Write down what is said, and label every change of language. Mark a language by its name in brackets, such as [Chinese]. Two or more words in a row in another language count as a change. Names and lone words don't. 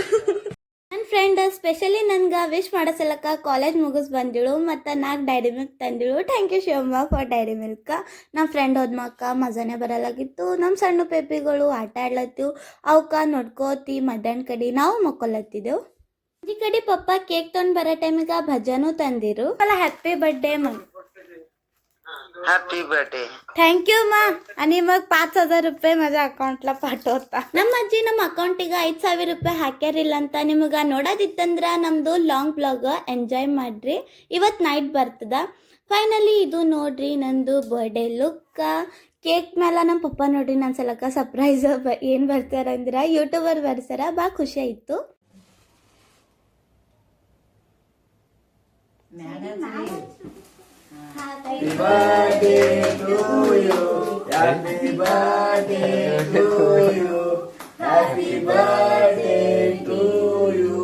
[Kannada] ನನ್ನ ಫ್ರೆಂಡ್ ಸ್ಪೆಷಲಿ ನನ್ಗೆ ವಿಶ್ ಮಾಡೋ ಸಲಕ ಕಾಲೇಜ್ ಮುಗಿಸ್ ಬಂದಿಳು ಮತ್ತು 4 ಡೈರಿ ಮಿಲ್ಕ್ ತಂದಿಳು. [English] Thank you Shivamma for Dairy Milk. [Kannada] ನಮ್ಮ ಫ್ರೆಂಡ್ ಹೋದ್ಮಕ್ಕ ಮಜಾನೇ ಬರಲಾಗಿತ್ತು. ನಮ್ಮ ಸಣ್ಣ ಪೇಪಿಗಳು ಆಟ ಆಡ್ಲತ್ತಿವು, ಅವಕ್ಕೆ ನೋಡ್ಕೋತಿ ಮಧ್ಯಾಹ್ನ ಕಡೆ ನಾವು ಮಕ್ಕೊಲತ್ತಿದ್ದೆವು. ಈ ಕಡೆ ಪಪ್ಪ ಕೇಕ್ ತೊಗೊಂಡು ಬರೋ ಟೈಮಿಗೆ ಭಜನೂ ತಂದಿರು. [English] ಅಲ್ಲ happy birthday Happy birthday. Thank you ma. [Marathi] आणि मग 5,000 रुपये माझ्या अकाउंटला पाठवता. [Kannada] ನಮ್ಮ ಅಜ್ಜಿ ನಮ್ಮ ಅಕೌಂಟಿಗೆ 5,000 ರೂಪಾಯಿ ಹಾಕ್ಯಾರಿಲ್ಲ ಅಂತ ನಿಮಗೆ ನೋಡೋದಿತ್ತಂದ್ರೆ ನಮ್ಮದು [English] long blog enjoy [Kannada] ಮಾಡ್ರಿ. ಇವತ್ತು ನೈಟ್ ಬರ್ತದ. ಫೈನಲಿ ಇದು ನೋಡ್ರಿ ನಂದು [English] birthday look. [Kannada] ಕೇಕ್ ಮೇಲೆ ನಮ್ಮ ಪಪ್ಪ ನೋಡ್ರಿ ನನ್ನ ಸಲಕ ಸರ್ಪ್ರೈಸ್ ಏನು ಬರ್ತಾರಂದ್ರೆ ಯೂಟ್ಯೂಬರ್ ಬರ್ತಾರ. ಭಾಳ ಖುಷಿ ಆಯಿತು. [English] Happy birthday to you. Happy birthday to you. Happy birthday to you.